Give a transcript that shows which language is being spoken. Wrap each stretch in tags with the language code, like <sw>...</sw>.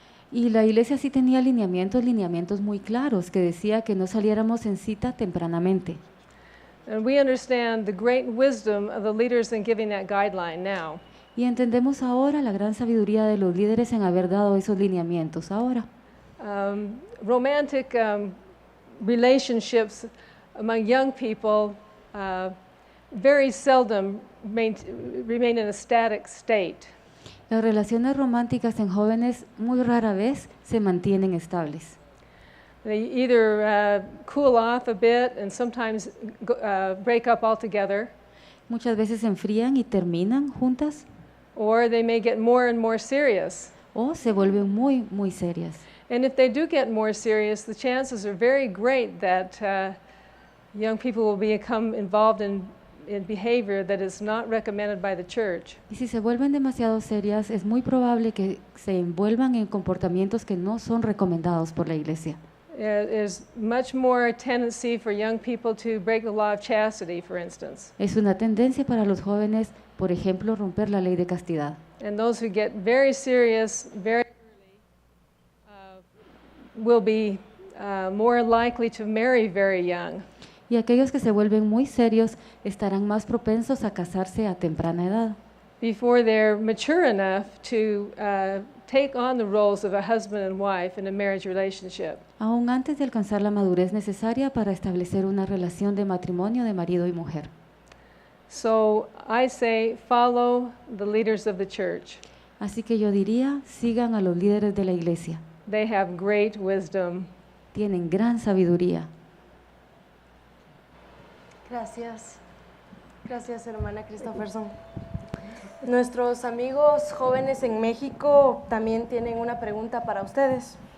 <es>Y la iglesia sí tenía lineamientos muy claros que decía que no saliéramos en cita tempranamente.</es> <en>And we understand the great wisdom of the leaders in giving that guideline now.</en> <es>Y entendemos ahora la gran sabiduría de los líderes en haber dado esos lineamientos ahora.</es> <en>Romantic relationships among young people very seldom remain in a static state.</en> <es>Las relaciones románticas en jóvenes muy rara vez se mantienen estables.</es> <en>They either cool off a bit and sometimes break up altogether.</en> <es>Muchas veces se enfrían y terminan juntas.</es> <en>Or they may get more and more serious.</en> <es>O se vuelven muy serias.</es> <en>And if they do get more serious, the chances are very great that young people will become involved in behavior that is not recommended by the church.</en> <es>Y si se vuelven demasiado serias, es muy probable que se envuelvan en comportamientos que no son recomendados por la iglesia.</es> <en>There's much more tendency for young people to break the law of chastity, for instance.</en> <es>Es una tendencia para los jóvenes, por ejemplo, romper la ley de castidad.</es> <en>And those who get very serious very early will be more likely to marry very young.</en> <es>Y aquellos que se vuelven muy serios estarán más propensos a casarse a temprana edad.</es> <en>Before they're mature enough to take on the roles of a husband and wife in a marriage relationship.</en> <es>Aún antes de alcanzar la madurez necesaria para establecer una relación de matrimonio de marido y mujer.</es> <en>So I say follow the leaders of the church.</en> <es>Así que yo diría, sigan a los líderes de la iglesia.</es> <en>They have great wisdom.</en> <es>tienen gran sabiduría. Gracias. Gracias, hermana Christopherson. Nuestros amigos jóvenes en México también tienen una pregunta para ustedes.</es>